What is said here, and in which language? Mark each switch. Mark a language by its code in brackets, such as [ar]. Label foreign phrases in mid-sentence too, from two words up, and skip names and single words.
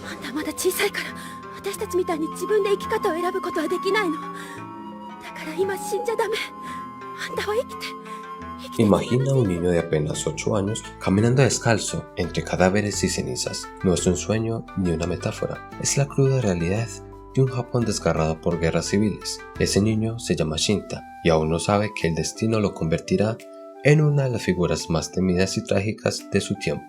[ja] はまだ小さいから私たちみたいに自分で生き方を選ぶことはできないの。だから今死んじゃダメ。あんたは生きて [es] Imagina a un niño de apenas 8 años caminando descalzo entre cadáveres y cenizas. No es un sueño ni una metáfora, es la cruda realidad de un Japón desgarrado por guerras civiles. Ese niño se llama Shinta y aún no sabe que el destino lo convertirá en una de las figuras más temidas y trágicas de su tiempo.